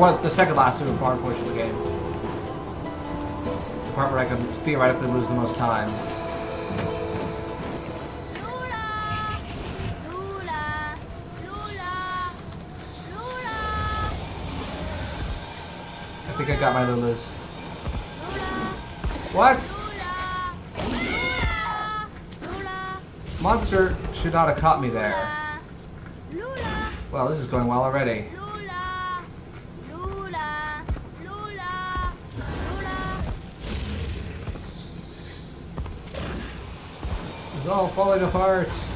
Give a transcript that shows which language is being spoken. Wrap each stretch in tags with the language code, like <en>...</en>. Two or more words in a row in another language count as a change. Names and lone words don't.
<en>Well, the second last super hard portion of the game. The part where I can theoretically lose the most time. Lula! Lula! Lula! Lula! I think I got my Lulas. Lula! What? Lula! Lula! Monster should not have caught me there. Lula! Well, this is going well already. Lula! Lula! Lula! Lula! It's all falling apart.</en>